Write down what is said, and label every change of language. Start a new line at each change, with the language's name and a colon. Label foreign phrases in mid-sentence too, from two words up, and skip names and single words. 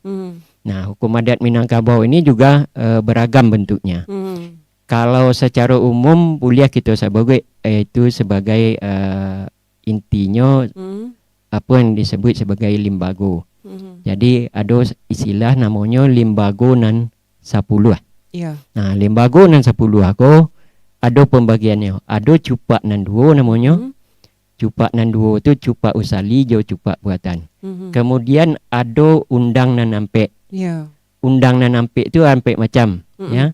Indonesian: Nah, hukum adat Minangkabau ini juga beragam bentuknya. Kalau secara umum boleh kita sebut itu sebagai intinya apa yang disebut sebagai limbago. Jadi ada istilah namanya limbago nan 10. Nah, limbago nan 10 aku ada pembagiannya. Ada cupak nan 2 namanya. Cupak nan 2 itu cupak usali jo cupak buatan. Kemudian ada undang nan ampek. Undang nan ampek itu ampek macam ya.